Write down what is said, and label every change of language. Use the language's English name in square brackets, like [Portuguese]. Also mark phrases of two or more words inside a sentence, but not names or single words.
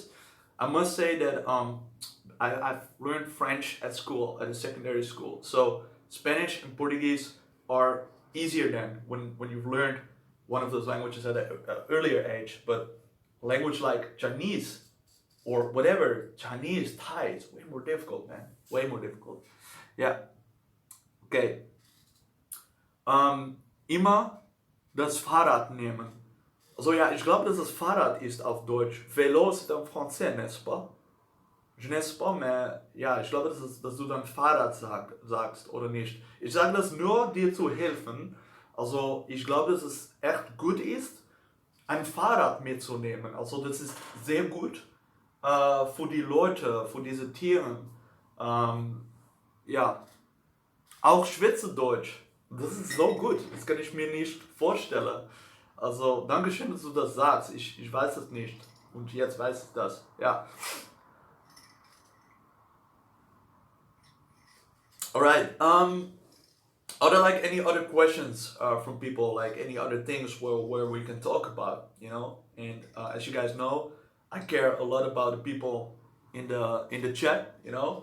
[English] I must say that I've learned French at school, at a secondary school. So Spanish and Portuguese are easier than when you've learned one of those languages at an earlier age. But language like Chinese or whatever, Chinese, Thai, it's way more difficult, man. Way more difficult. Yeah. Okay. [German] Immer das Fahrrad nehmen. Also ja, ich glaube, dass das Fahrrad ist auf Deutsch. [French] Vélo c'est en français, n'est-ce pas? Je ne sais pas, mais [German] ja, ich glaube, dass du dann Fahrrad sagst, oder nicht. Ich sage das nur, dir zu helfen. Also ich glaube, dass es echt gut ist, ein Fahrrad mitzunehmen. Also das ist sehr gut für die Leute, für diese Tiere. Ja, auch Schweizerdeutsch. Das ist so gut, das kann ich mir nicht vorstellen. Also danke schön, dass du das sagst. Ich weiß es nicht und jetzt weiß ich das. Ja. [English] Alright. Are there like any other questions from people, like any other things where we can talk about, you know? And as you guys know, I care a lot about the people in the chat, you know?